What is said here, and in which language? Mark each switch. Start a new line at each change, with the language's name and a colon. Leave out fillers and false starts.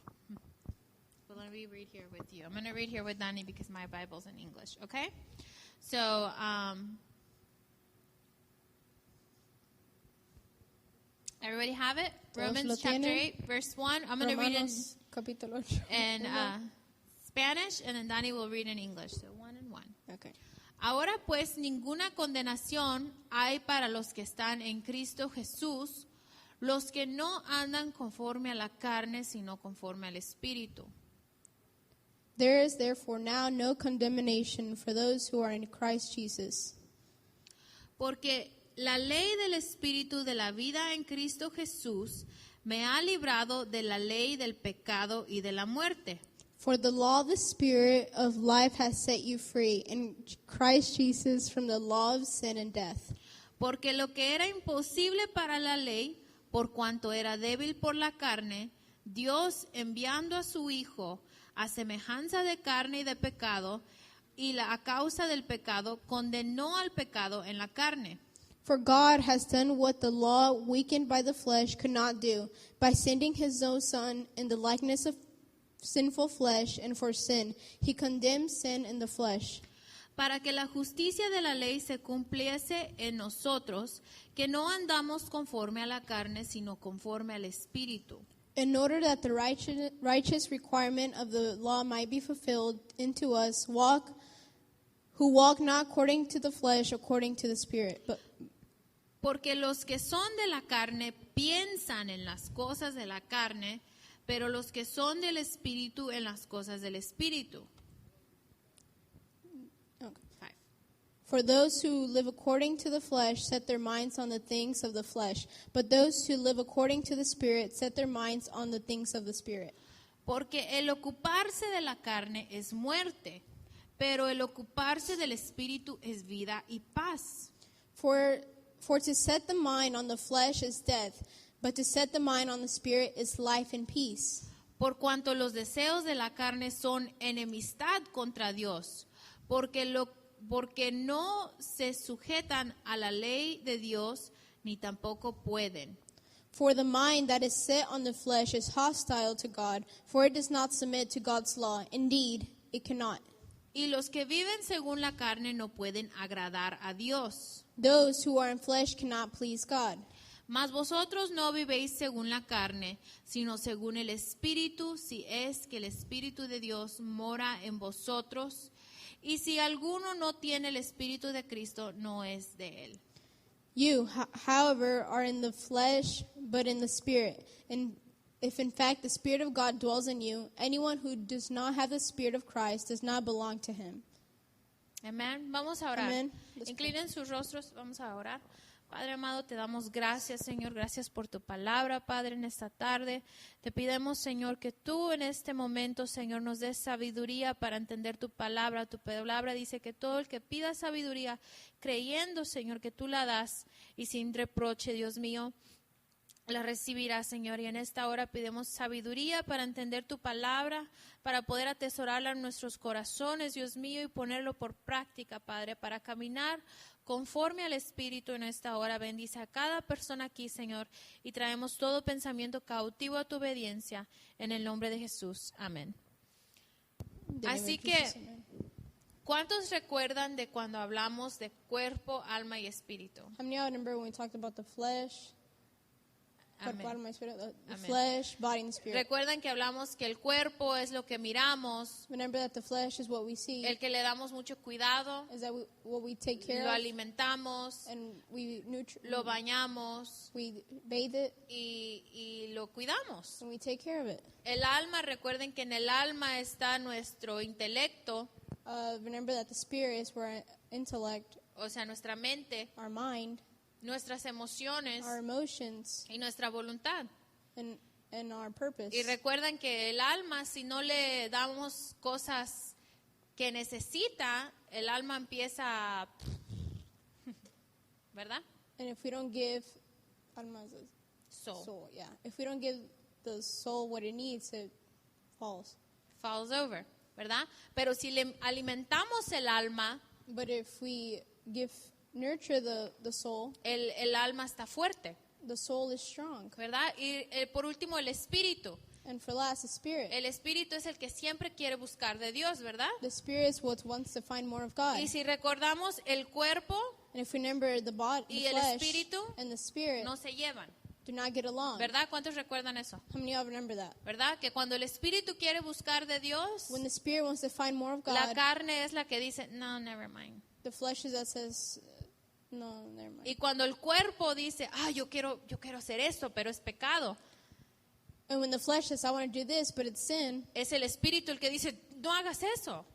English: Well, let me read here with you. I'm going to read here with Dani because my Bible's in English, okay? So, everybody have it?
Spanish: Todos lo
English: Romans chapter
Spanish: tienen.
English: 8, verse 1. I'm going to read
Spanish: Romanos capítulo 8.
English: in Spanish, and then Dani will read in English. So, 1 and 1. Okay.
Spanish: Ahora pues ninguna condenación hay para los que están en Cristo Jesús, los que no andan conforme a la carne, sino conforme al Espíritu.
English: There is therefore now no condemnation for those who are in Christ Jesus.
Spanish: Porque la ley del Espíritu de la vida en Cristo Jesús me ha librado de la ley del pecado y de la muerte.
English: For the law of the Spirit of life has set you free in Christ Jesus from the law of sin and death.
Spanish: Porque lo que era imposible para la ley, por cuanto era débil por la carne, Dios enviando a su Hijo a semejanza de carne y de pecado, y a causa del pecado condenó al pecado en la carne.
English: For God has done what the law, weakened by the flesh, could not do, by sending his own Son in the likeness of sinful flesh, and for sin, he condemned sin in the flesh.
Spanish: Para que la justicia de la ley se cumpliese en nosotros, que no andamos conforme a la carne, sino conforme al Espíritu.
English: In order that the righteous requirement of the law might be fulfilled into us, who walk not according to the flesh, according to the Spirit. But
Spanish: Porque los que son de la carne piensan en las cosas de la carne, pero los que son del Espíritu en las cosas del Espíritu.
English: okay. 5. For those who live according to the flesh set their minds on the things of the flesh, but those who live according to the Spirit set their minds on the things of the Spirit.
Spanish: Porque el ocuparse de la carne es muerte, pero el ocuparse del Espíritu es vida y paz.
English: For to set the mind on the flesh is death, but to set the mind on the Spirit is life and peace.
Spanish: Por cuanto los deseos de la carne son enemistad contra Dios, porque no se sujetan a la ley de Dios, ni tampoco pueden.
English: For the mind that is set on the flesh is hostile to God, for it does not submit to God's law. Indeed, it cannot.
Spanish: Y los que viven según la carne no pueden agradar a Dios.
English: Those who are in flesh cannot please God.
Spanish: Mas vosotros no vivéis según la carne, sino según el Espíritu, si es que el Espíritu de Dios mora en vosotros. Y si alguno no tiene el Espíritu de Cristo, no es de él.
English: You, however, are in the flesh, but in the Spirit. And if in fact the Spirit of God dwells in you, anyone who does not have the Spirit of Christ does not belong to him.
Spanish: Amén. Vamos a orar. Amén. Inclinen sus rostros, vamos a orar. Padre amado, te damos gracias, Señor, gracias por tu palabra, Padre, en esta tarde. Te pidemos, Señor, que tú en este momento, Señor, nos des sabiduría para entender tu palabra. Tu palabra dice que todo el que pida sabiduría, creyendo, Señor, que tú la das y sin reproche, Dios mío, la recibirá, Señor. Y en esta hora pidemos sabiduría para entender tu palabra, para poder atesorarla en nuestros corazones, Dios mío, y ponerlo por práctica, Padre, para caminar conforme al Espíritu en esta hora. Bendice a cada persona aquí, Señor, y traemos todo pensamiento cautivo a tu obediencia en el nombre de Jesús. Amén. Así que, ¿cuántos recuerdan de cuando hablamos de cuerpo, alma y espíritu?
English: How many of y'all remember when we talked about the flesh?
Spanish: Amén.
English: Body, mind, spirit, the
Spanish: Amén.
English: flesh, body, and spirit.
Spanish: Recuerdan que hablamos que el cuerpo es lo que miramos,
English: Remember that the flesh is what we see,
Spanish: el que le damos mucho cuidado,
English: is that what we take care
Spanish: lo
English: of,
Spanish: alimentamos,
English: and we
Spanish: lo bañamos
English: we bathe it,
Spanish: y lo cuidamos.
English: and we take care of it.
Spanish: El alma, recuerden que en el alma está nuestro intelecto,
English: Remember that the spirit is where our intellect,
Spanish: o sea, nuestra mente,
English: our mind,
Spanish: nuestras emociones
English: our emotions,
Spanish: y nuestra voluntad.
English: and our purpose.
Spanish: Y recuerden que el alma, si no le damos cosas que necesita, el alma empieza a... ¿verdad?
English: And if we don't give, alma is Soul. yeah. If we don't give the soul what it needs, it falls. Falls over,
Spanish: ¿verdad? Pero si le alimentamos el alma,
English: But if we nurture the soul,
Spanish: el alma está fuerte,
English: the soul is strong.
Spanish: ¿verdad? Y por último, el espíritu.
English: And for last, the spirit.
Spanish: El espíritu es el que siempre quiere buscar de Dios, ¿verdad?
English: The spirit is what wants to find more of God.
Spanish: Y si recordamos, el cuerpo
English: And if we remember the body,
Spanish: y
English: the
Spanish: el
English: flesh,
Spanish: espíritu
English: and the spirit
Spanish: no se llevan,
English: do not get along.
Spanish: ¿verdad? ¿Cuántos recuerdan eso?
English: How many of y'all remember that?
Spanish: ¿Verdad? Que cuando el espíritu quiere buscar de Dios,
English: When the spirit wants to find more of
Spanish: la
English: God,
Spanish: carne es la que dice, no,
English: never mind. the flesh is that says, no, never mind.
Spanish: Y cuando el cuerpo dice, yo quiero hacer esto, pero es pecado,
English: And when the flesh says, I want to do this, but it's sin,
Spanish: es el espíritu el que dice, no hagas eso.